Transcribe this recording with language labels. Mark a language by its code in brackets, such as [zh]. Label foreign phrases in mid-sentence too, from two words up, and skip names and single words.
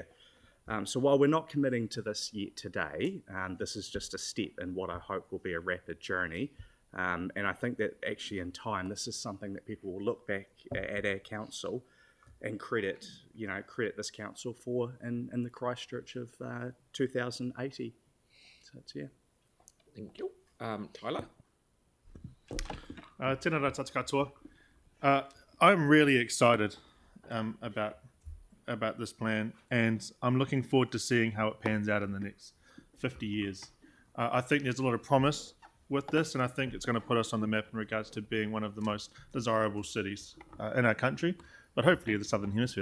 [en] So while we're not committing to this yet today, this is just a step in what I hope will be a rapid journey. And I think that actually in time, this is something that people will look back at our council and credit this council for in the Christchurch of 2080. So it's, Thank you. Tyler? [mi] Tēnā rā tātou katoa. [en] I'm really excited about this plan, and I'm looking forward to seeing how it pans out in the next 50 years. I think there's a lot of promise with this, and I think it's going to put us on the map in regards to being one of the most desirable cities in our country, but hopefully in the Southern Hemisphere.